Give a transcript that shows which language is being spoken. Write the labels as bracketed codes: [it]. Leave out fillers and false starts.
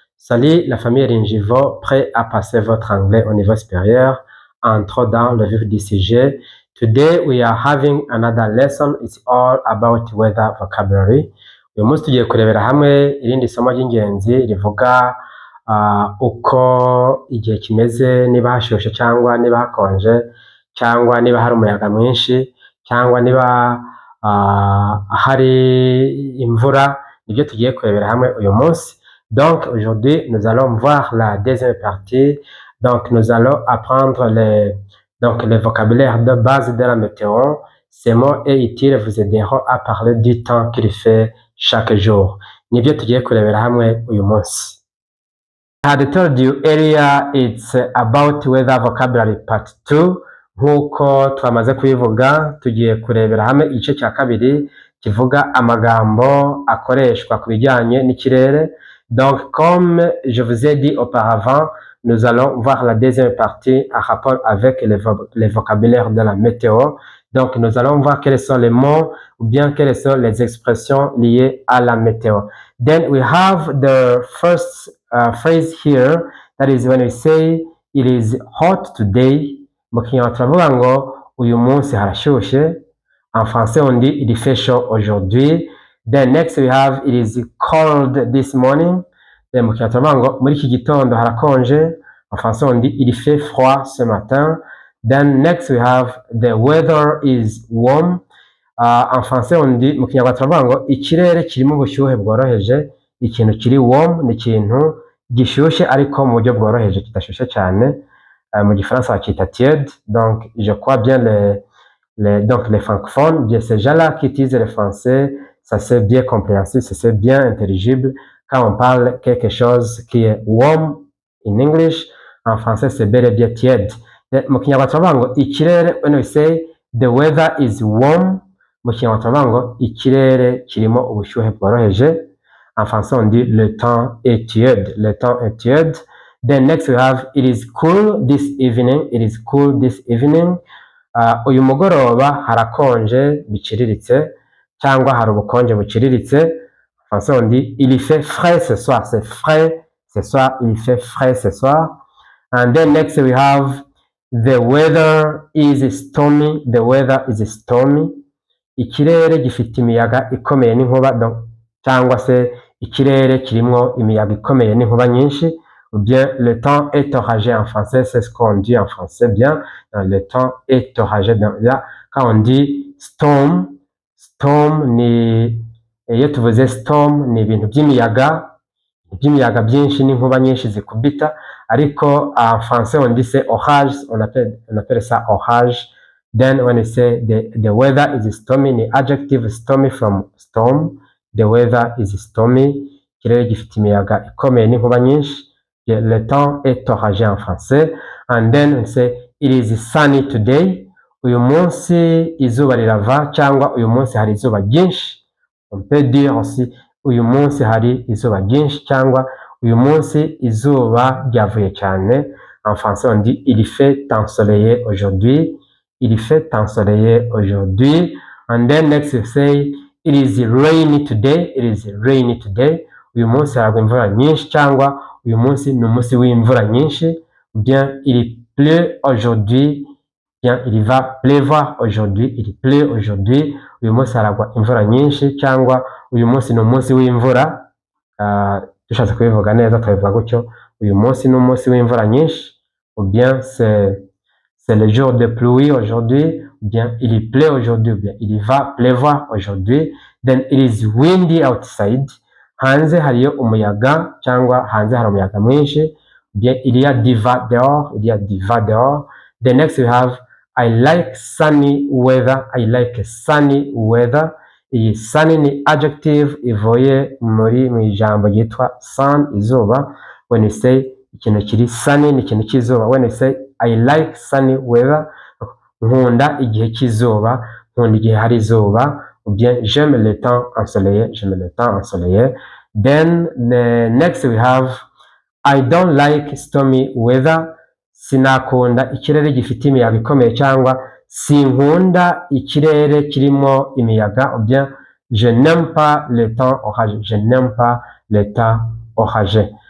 [fr] Salut la famille Linjivo, prêt à passer votre anglais au niveau supérieur. Entrons dans le vif du sujet. [en] Today we are having another lesson. It's all about weather vocabulary. [rw] Uyu munsi tugiye kurebera hamwe irindi somo ry'ingenzi rivuga uko igihe kimeze, niba hashyushye cyangwa niba hakonje, cyangwa niba hari umuyaga mwinshi, cyangwa niba hari imvura. Nibyo tugiye kurebera hamwe uyu munsi. [fr] Donc aujourd'hui nous allons voir la deuxième partie. Donc nous allons apprendre le vocabulaire de base de la météo. Ces mots et utiles vous aideront à parler du temps qu'il fait chaque jour. [rw] Nibyo tugiye kurebera hamwe uyu munsi. [en] I had told you earlier it's about weather vocabulary part 2. [rw] Nkuko twamaze kubivuga, tugiye kurebera hamwe igice cya kabiri kivuga amagambo akoreshwa ku bijyanye n'ikirere. [fr] Donc comme je vous ai dit auparavant, nous allons voir la deuxième partie en rapport avec les vocabulaires de la météo. Donc nous allons voir quels sont les mots ou bien quelles sont les expressions liées à la météo. [en] Then we have the first phrase here, that is when we say it is hot today. [rw] Mu kinyarwanda turavuga ngo uyu munsi harashyushye. [fr] En français on dit il fait chaud aujourd'hui. [en] Then next we have it is cold this morning. [rw] Then mu kinyarwanda turavuga ngo muri iki gitondo harakonje. [fr] En français on dit il fait froid ce matin. [en] Then next we have the weather is warm. [fr] En français on dit, [rw] mu kinyarwanda turavuga ngo ikirere kirimo ubushyuhe bworoheje. Ikintu kiri warm ni ikintu gishyushye ariko mu buryo bworoheje, kidashyushye cyane. Mu gifaransa bakita tiède. [fr] Donc je crois bien les francophones, bien ces gens-là qui utilisent le français, ça c'est bien compréhensible, c'est bien intelligible. Quand on parle quelque chose qui est warm [en] in English, [fr] en français c'est bel et bien tiède. [rw] Mu kinyarwanda turavuga ngo ikirere, [en] when we say the weather is warm, [rw] mu kinyarwanda turavuga ngo ikirere kirimo ubushyuhe bworoheje. [fr] En français on dit le temps est tiède, le temps est tiède. [en] Then next we have it is cool this evening, it is cool this evening. [rw] Uyu mugoroba harakonje biciriritse, cyangwa hari ubukonje buciriritse. [fr] En français on dit il fait frais ce soir, c'est frais ce soir, il fait frais ce soir. [en] And then next we have the weather is stormy, the weather is stormy. [rw] Ikirere gifite imiyaga ikomeye n'inkuba, cyangwa se ikirere kirimo imiyaga ikomeye n'inkuba nyinshi. [fr] Ou bien le temps est orageux en français, c'est ce qu'on dit en français bien. Le temps est orageux. Là, quand on dit storm, [rw] ni iyo tuvuze storm ni ibintu by'imiyaga byinshi n'inkuba nyinshi zikubita. [fr] Ariko en français on dit c'est orage, on appelle ça orage. [en] Then when you say the weather is stormy, ni adjective stormy from storm. The weather is stormy, [rw] ikirere gifite imiyaga ikomeye n'inkuba nyinshi. [fr] Le temps est orageux en français. [en] And then we say it is sunny today. [rw] Uyu munsi izuba rirava, cyangwa uyu munsi hari izuba ryinshi. [fr] On peut dire aussi [rw] uyu munsi hari izuba ryinshi, cyangwa uyu munsi izuba ryavuye cyane. [fr] En français on dit il fait ensoleillé aujourd'hui. Il fait ensoleillé aujourd'hui. [en] And then next we say it is rainy today. It is rainy today. [rw] Uyu munsi haragwa imvura nyinshi, cyangwa uyu munsi ni umunsi w'imvura nyinshi. [fr] Bien il pleut aujourd'hui. Bien il va pleuvoir aujourd'hui. Il pleut aujourd'hui. [rw] Uyu munsi haragwa imvura nyinshi, cyangwa uyu munsi ni umunsi w'imvura. Dushatse kubivuga neza twabivuga gutyo, uyu munsi ni umunsi w'imvura nyinshi. [fr] Ou bien c'est le jour de pluie aujourd'hui. Ou bien il pleut aujourd'hui. Ou bien il va pleuvoir aujourd'hui. [en] Then it is windy outside. [rw] Hanze hariyo umuyaga, cyangwa hanze hari umuyaga mwinshi. [fr] Bien il y a du vent dehors, il y a du vent dehors. [en] The next we have I like sunny weather, I like sunny weather. [rw] Iyi sunny ni adjective ivuye mu ijambo ryitwa sun, izuba. [en] When you say [rw] ikintu kiri sunny ni ikintu cy'izuba. [en] When you say I like sunny weather, [rw] nkunda igihe cy'izuba, nkunda igihe hari izuba. [fr] Ou bien j'aime le temps ensoleillé, j'aime le temps ensoleillé. [en] Then the next we have I don't like stormy weather. [rw] sinakunda ikirere gifite imiyaga ikomeye cyangwa sinkunda ikirere kirimo imiyaga, [fr] ou bien je n'aime pas le temps orageux, je n'aime pas le temps orageux.